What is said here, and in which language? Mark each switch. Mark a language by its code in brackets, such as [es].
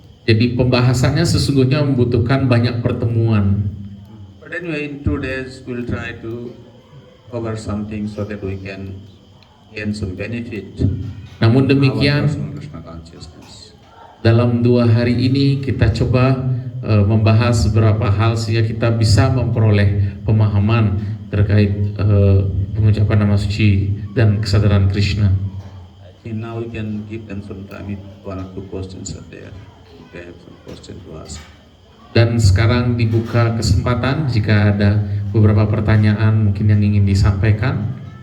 [id] Jadi pembahasannya sesungguhnya membutuhkan banyak pertemuan. [en] But anyway, in 2 days we'll try to cover something so that we can gain some benefit. [id] Namun [en] Our [id] demikian, [en] personal Krishna consciousness. [id] dalam 2 hari ini kita coba membahas beberapa hal sehingga kita bisa memperoleh pemahaman terkait pengucapan nama suci dan kesadaran Krishna. [en] Okay, now we can give them some time if 1 or 2 questions are there. If they have some question to ask. [id] Dan sekarang dibuka kesempatan jika ada beberapa pertanyaan mungkin yang ingin disampaikan.